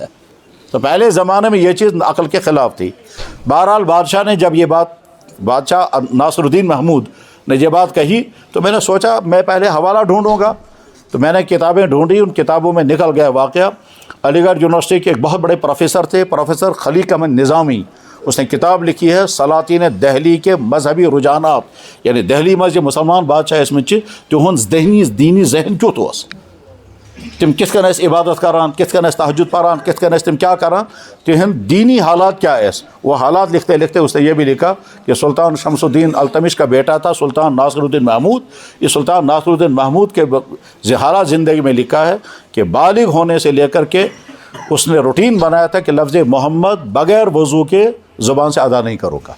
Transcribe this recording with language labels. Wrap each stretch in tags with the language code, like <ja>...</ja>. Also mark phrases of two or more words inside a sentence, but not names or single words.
<ur>تو پہلے زمانے میں یہ چیز عقل کے خلاف تھی. بہرحال بادشاہ نے جب یہ بادشاہ ناصر الدین محمود نے یہ بات کہی تو میں نے سوچا میں پہلے حوالہ ڈھونڈوں گا. تو میں نے کتابیں ڈھونڈی, ان کتابوں میں نکل گیا واقعہ. علی گڑھ یونیورسٹی کے ایک بہت بڑے پروفیسر تھے, پروفیسر خلیق احمد نظامی, اس نے کتاب لکھی ہے سلاطین دہلی کے مذہبی رجحانات, یعنی دہلی میں جو مسلمان بادشاہ اس میں</ur> <ks>تہنز دینی ذہن کیُتھ اوس, تم کس کن ٲسۍ عبادت کران, کس کن ٲسۍ تہجد پران, کس کن ٲسۍ تم کیا کران, تہند دینی حالات کیا ٲسۍ.</ks> <ur>وہ حالات لکھتے لکھتے اس نے یہ بھی لکھا کہ سلطان شمس الدین التمش کا بیٹا تھا سلطان ناصر الدین محمود. یہ سلطان ناصر الدین محمود کے حالات زندگی میں لکھا ہے کہ بالغ ہونے سے لے کر کے اس نے روٹین بنایا تھا کہ لفظ محمد بغیر وضو کے زبان سے ادا نہیں کرو گا.</ur>